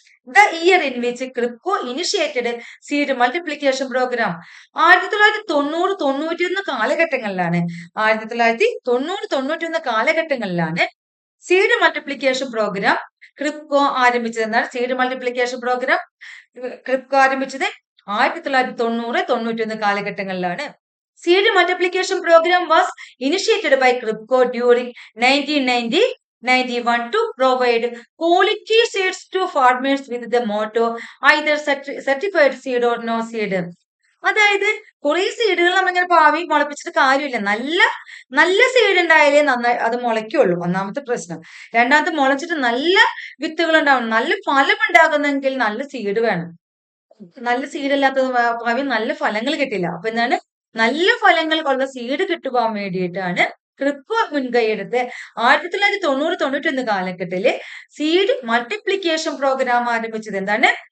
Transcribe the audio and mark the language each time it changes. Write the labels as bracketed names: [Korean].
[English] the year in which KRIBHCO initiated seed multiplication programme [Malayalam] 1990-91 കാലഘട്ടങ്ങളിലാണ്. 1990-91 കാലഘട്ടങ്ങളിലാണ് seed multiplication programme KRIBHCO ആരംഭിച്ചത്. എന്നാൽ seed multiplication programme KRIBHCO ആരംഭിച്ചത് 1990-91 കാലഘട്ടങ്ങളിലാണ്. [English] Seed multiplication program was initiated by CRIPCO during 1991 to provide quality seeds to farmers with the motto either certified seed or no seed. [Malayalam] അതായത് കുറെ സീഡുകൾ നമ്മളിങ്ങനെ ഭാവി മുളപ്പിച്ചിട്ട് കാര്യമില്ല. നല്ല നല്ല സീഡ് ഉണ്ടായാലേ നന്നായി അത് മുളയ്ക്കുള്ളൂ. ഒന്നാമത്തെ പ്രശ്നം. രണ്ടാമത്തെ മുളച്ചിട്ട് നല്ല വിത്തുകൾ ഉണ്ടാവണം. നല്ല ഫലം ഉണ്ടാകുന്നെങ്കിൽ നല്ല സീഡ് വേണം. നല്ല സീഡ് അല്ലാത്തത് ഭാവി നല്ല ഫലങ്ങൾ കിട്ടില്ല. അപ്പൊ എന്താണ്, നല്ല ഫലങ്ങൾ ഉള്ള സീഡ് കിട്ടുവാൻ വേണ്ടിയിട്ടാണ് ക്രിപ്കോ മുൻകൈയെടുത്ത് 1990-91 കാലഘട്ടത്തില് സീഡ് മൾട്ടിപ്ലിക്കേഷൻ പ്രോഗ്രാം ആരംഭിച്ചത്. എന്താണ്?